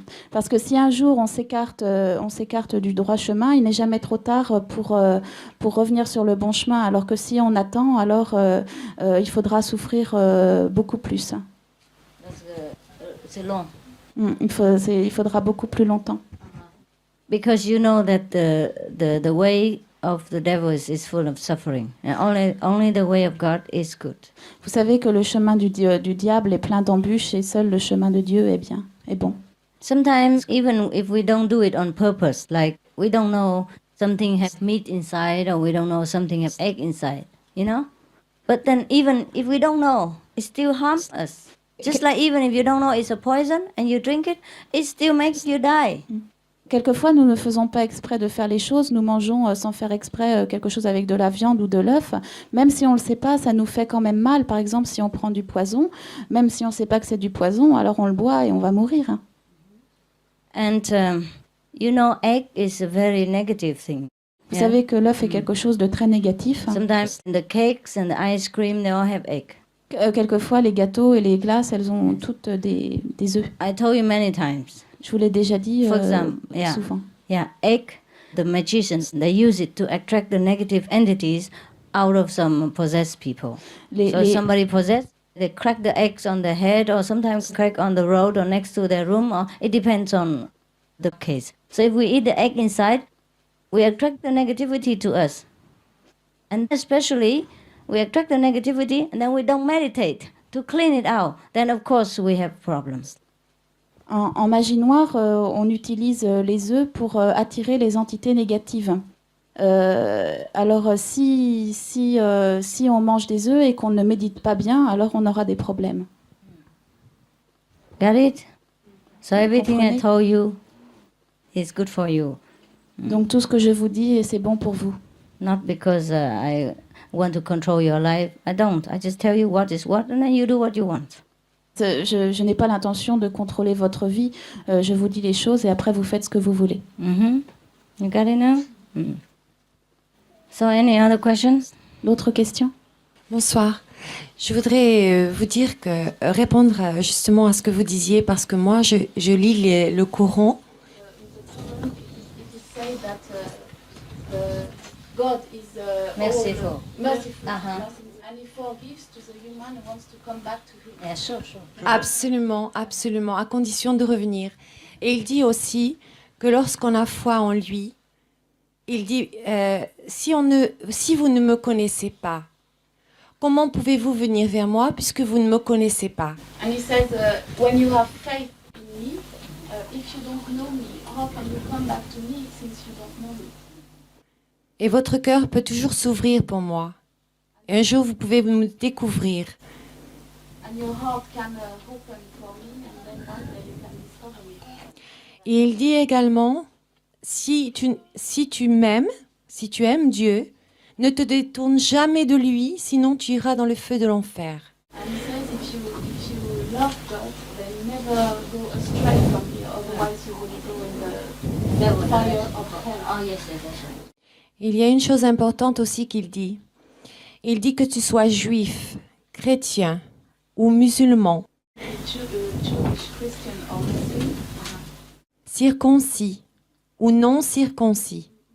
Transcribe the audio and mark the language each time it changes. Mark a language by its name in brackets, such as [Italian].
[French] Parce que si un jour on s'écarte du droit chemin, il n'est jamais trop tard pour revenir sur le bon chemin. Alors que si on attend, alors il faudra souffrir beaucoup plus. C'est long. Il faudra beaucoup plus longtemps. [English] Because you know that the way of the devil is full of suffering, and only the way of God is good. [French] Vous savez que le chemin du diable est plein d'embûches et seul le chemin de Dieu est bien, est bon. [English] Sometimes even if we don't do it on purpose, like we don't know something has meat inside or we don't know something has egg inside, you know? But then even if we don't know, it still harms us. Just like even if you don't know it's a poison and you drink it, it still makes you die. [French] Quelquefois, nous ne faisons pas exprès de faire les choses. Nous mangeons sans faire exprès quelque chose avec de la viande ou de l'œuf. Même si on ne le sait pas, ça nous fait quand même mal. Par exemple, si on prend du poison, même si on ne sait pas que c'est du poison, alors on le boit et on va mourir. [English] And you know, egg is a very negative thing. [French] Vous savez que l'œuf est quelque chose de très négatif. [English] Sometimes the cakes and the ice cream, they all have egg. [French] Quelquefois, les gâteaux et les glaces, elles ont toutes des œufs. [English] I told you many times. [French] Je vous l'ai déjà dit [English] For example, [French] souvent. [English] Yeah, egg, the magicians, they use it to attract the negative entities out of some possessed people. So somebody possessed, they crack the eggs on their head or sometimes crack on the road or next to their room, or it depends on the case. So if we eat the egg inside, we attract the negativity to us. And especially, we attract the negativity and then we don't meditate to clean it out. Then of course we have problems. [French] En magie noire, on utilise les œufs pour attirer les entités négatives. Alors si on mange des œufs et qu'on ne médite pas bien, alors on aura des problèmes. [English] Got it? So everything I told you is good for you. [French] Donc tout ce que je vous dis, c'est bon pour vous. [English] Not because I want to control your life. I don't. I just tell you what is what and then you do what you want. [French] Je n'ai pas l'intention de contrôler votre vie. Je vous dis les choses et après vous faites ce que vous voulez. [English] You got it now? So any other questions? [French] D'autres questions? Bonsoir. Je voudrais vous dire que répondre justement à ce que vous disiez parce que moi je lis le Coran. [English] God is merciful. And he forgives to the human who wants to come back to him. Yeah, sure. [French] Absolument, absolument, à condition de revenir. Et il dit aussi que lorsqu'on a foi en lui, il dit si vous ne me connaissez pas, comment pouvez-vous venir vers moi puisque vous ne me connaissez pas? [English] And he says, when you have faith in me, if you don't know me, how can you come back to me since you don't know me? [French] Et votre cœur peut toujours s'ouvrir pour moi. Et un jour, vous pouvez me découvrir. [English] And your heart can open for me, and then one day you can discover me. [French] Et il dit également, si tu m'aimes, si tu aimes Dieu, ne te détourne jamais de lui, sinon tu iras dans le feu de l'enfer. [English] And he says, if you love God, then never go astray from me, otherwise you will go in the fire of hell. Oh yes, that's right. [French] Il y a une chose importante aussi qu'il dit. Il dit que tu sois juif, chrétien ou musulman, circoncis ou non circoncis.